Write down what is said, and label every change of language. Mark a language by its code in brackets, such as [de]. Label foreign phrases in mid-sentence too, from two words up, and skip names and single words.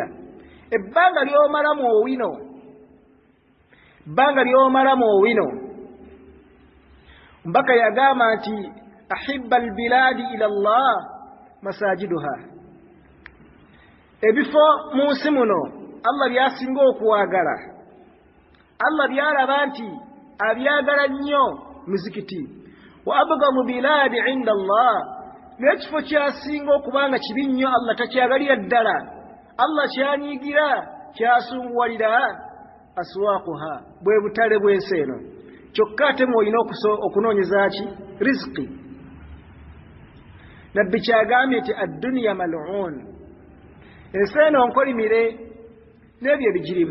[lg] Ebbanga ly'omalamu owino, mbaka yagamba nti [ar] أحب البلاد إلى الله مساجدها, [lg] ebifo mu nsi muno Allah byasinga okuwagala, Allah byalaba nti abyagala nnyo muzikiti. [ar] وأبغض بلاد عند الله, [lg] n'ekifo kyasinga okuba nga kibi nnyo Allah takyagalira ddala, Allah kyanyiigira kyasunguwalira aswaquha, bwe butale bw'ensi eno. Kyokka ate mwolina okunoonyeza ki? Riziki. Nabbi kyagambye nti [ar] الدنيا ملعونة, [lg] ensi eno nkolimire n'ebyo ebigirimu.